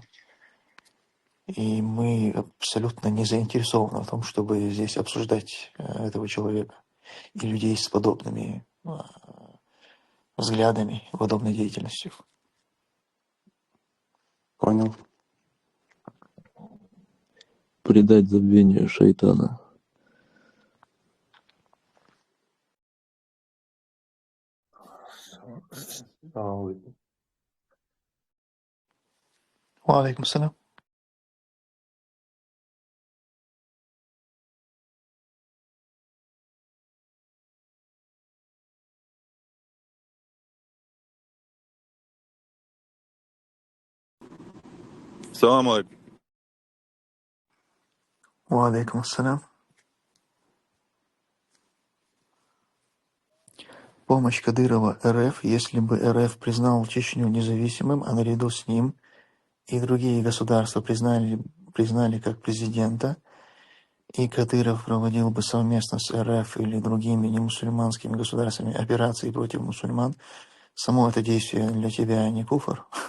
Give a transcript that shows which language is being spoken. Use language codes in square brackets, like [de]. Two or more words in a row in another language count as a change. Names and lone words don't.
[ru] И мы абсолютно не заинтересованы в том, чтобы здесь обсуждать этого человека и людей с подобными взглядами, подобной деятельностью. Понял. Предать забвению шайтана. [ar] وعليكم السلام. سلام عليكم. وعليكم السلام. [ru] Помощь Кадырова РФ, если бы РФ признал Чечню независимым, а наряду с ним и другие государства признали как президента, и Кадыров проводил бы совместно с РФ или другими немусульманскими государствами операции против мусульман, само это действие для тебя не куфр?